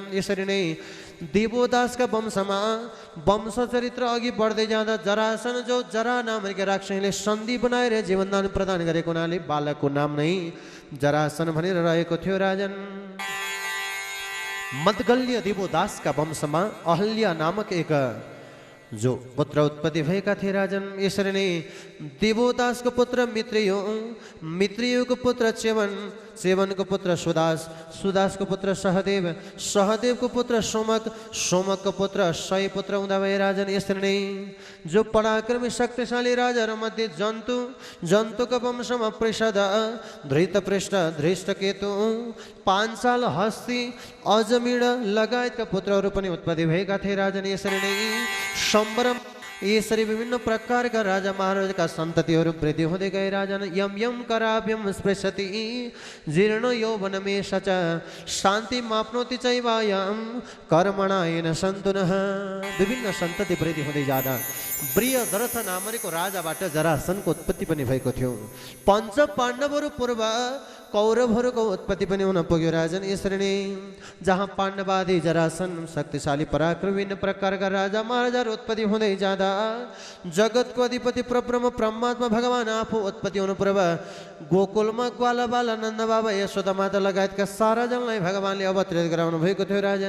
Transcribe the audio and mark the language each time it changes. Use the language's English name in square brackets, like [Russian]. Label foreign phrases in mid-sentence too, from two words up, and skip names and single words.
[Nepali] यसरी नै देवोदासका वंशमा वंश चरित्र अघि बढ्दै जाँदा जरासन, जो जरा नामका राक्षसले सन्धि बनाएर जीवनदान प्रदान गरेको हुनाले बालकको नाम नै जरासन भनेर रहेको थियो राजन। मदगल्य देवोदासका वंशमा अहल्या नामक एक जो पुत्र उत्पत्ति भएका थिए राजन। यसरी नै देवोदासको पुत्र मित्रियो, मित्रियोको पुत्र च्यवन, च्यवनको पुत्र सुदास, सुदासको पुत्र सहदेव, सहदेवको पुत्र सोमक, सोमकको पुत्र सय पुत्र हुँदा भए राजन। यसरी नै जो पराक्रमी शक्तिशाली राजाहरूमध्ये जन्तु, जन्तुको वंशमा पृषद, धृतपृष्ठ, धृष्टकेतु, पाञ्चाल, हस्ती, अजमीड लगायतका पुत्रहरू पनि उत्पत्ति भएका थिए राजन। यसरी नै सम्भ्रम, यसरी विभिन्न प्रकारका राजा महाराजका सन्ततिहरू वृद्धि हुँदै गए राजन। [Sanskrit] यम यम कराभ्यम स्पृशति जीर्ण यौवनमेष च शान्ति माप्नोति चैवायम कर्मणायेन सन्तुनः। [Nepali] विभिन्न सन्तति वृद्धि हुँदै जाँदा बृहदरथ नामको राजाबाट जरासनको उत्पत्ति पनि भएको थियो। पञ्च पाण्डवहरू पूर्व कौरवहरूको उत्पत्ति पनि हुन पुग्यो राजन। यसरी नै जहाँ पाण्डवादी जरासन शक्तिशाली पराक्रमी विभिन्न प्रकारका राजा महाराजाहरू उत्पत्ति हुँदै जाँदा जगतको अधिपति परब्रह्म परमात्मा भगवान आफू उत्पत्ति हुनु पूर्व गोकुलमा ग्वाला बाला नन्द बाबा यशोदा माता लगायतका सारा जनलाई भगवानले अवतरित गराउनु भएको थियो राजन।